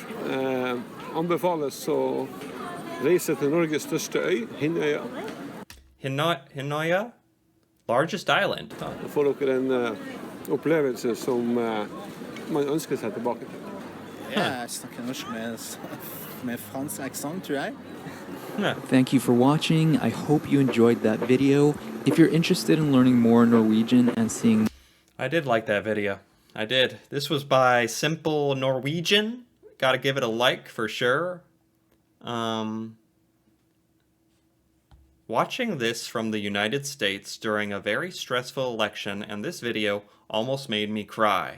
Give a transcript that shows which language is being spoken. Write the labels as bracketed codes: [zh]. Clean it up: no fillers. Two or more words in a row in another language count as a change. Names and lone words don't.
[no] Anbefales å reise til Norges største øy, Hinnøya. [en] Hinnøya? Largest island. [no] Da får dere en opplevelse som man ønsker seg tilbake til. Jeg snakker norsk med fransk aksent, tror jeg. [en] Thank you for watching. I hope you enjoyed that video. If you're interested in learning more Norwegian and seeing... I did like that video. I did. This was by Simple Norwegian. Gotta give it a like for sure. Watching this from the United States during a very stressful election, and this video almost made me cry.